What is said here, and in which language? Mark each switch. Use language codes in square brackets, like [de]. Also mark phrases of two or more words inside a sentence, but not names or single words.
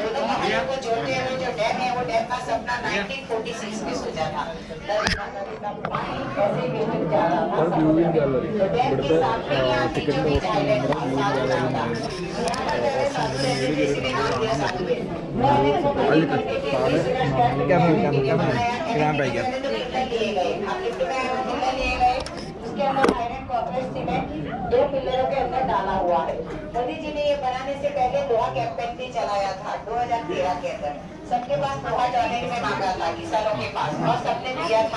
[ml] വ്യൂവിംഗ് ഗാലറി ഇവിടുത്തെ ടിക്കറ്റിൻ്റെ ഓപ്ഷൻ നമ്മുടെ വ്യൂവിംഗ് ഗാലറി [hi] उसके अंदर आयरन कॉपर सीमेंट 2 पिलरों के अंदर डाला हुआ है। मोदी जी ने ये बनाने से पहले लोहा कैंपेन भी चलाया था 2013 के अंदर। सबके पास लोहा डॉलर में मांगा था किसानों के पास, और सबने दिया था।